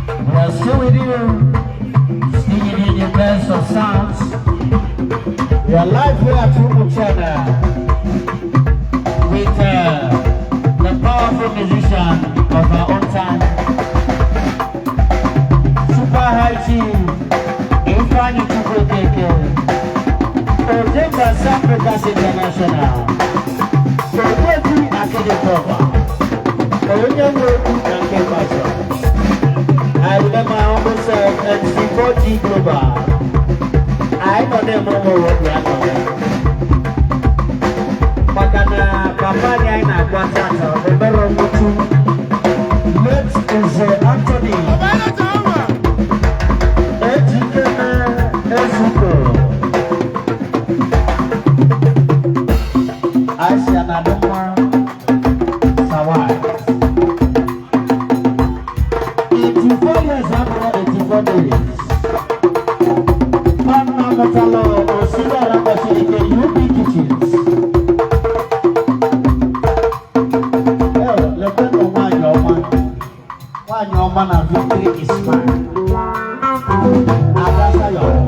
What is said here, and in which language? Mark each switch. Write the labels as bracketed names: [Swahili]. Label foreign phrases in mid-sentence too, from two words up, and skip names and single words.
[English] We are still with you, singing in the best of sounds. We are live here at Rumo Channel with, uh, the powerful musician of our own time, Super High Chief Ifeanyi Chukwuekeke, Ojemba Africa's International, Ojeji Akedekoba, Onye Nwe Okwu na Nke Pastor. I remember I almost said M C four G Global. I know them all over the world. [Igbo] Maka na papa anyị anyị na-agwa tata, o mere ọmụtụ. [English] Late Nze Anthony. Ejike Ezuko. Aisha na Adamma Sawai. Eighty-four years, I'm eighty-four days. Mama Mutalo, Osita Rakashirike, U B Kitchens. [Igbo] Eh, lekwe no nwanyị ọma. Nwanyị ọma na [English] victory is mine. [Igbo] Ada Sayo.